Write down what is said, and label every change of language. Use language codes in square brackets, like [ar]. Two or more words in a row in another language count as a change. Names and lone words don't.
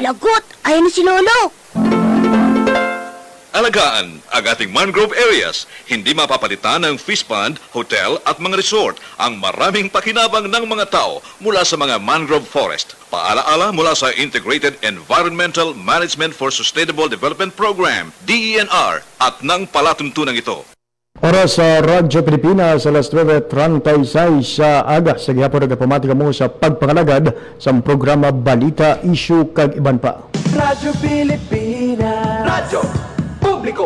[tl] Lagot, ayun na si Lolo. Alagaan ang ating [en] mangrove areas. [tl] Hindi mapapalitan ng [en] fish pond, [tl] hotel at mga resort ang maraming pakinabang ng mga tao mula sa mga [en] mangrove forest. [tl] Paalaala mula sa Integrated Environmental Management for Sustainable Development Program, DENR, at ng palatuntunan ito. [hil] Oras sa Radyo Pilipinas, alas 9:36 sa aga. Sa gihapon nagapamatika mo sa pagpangalagad sa programa Balita, Issue kag iban pa. Radyo Pilipinas. Radyo Publiko.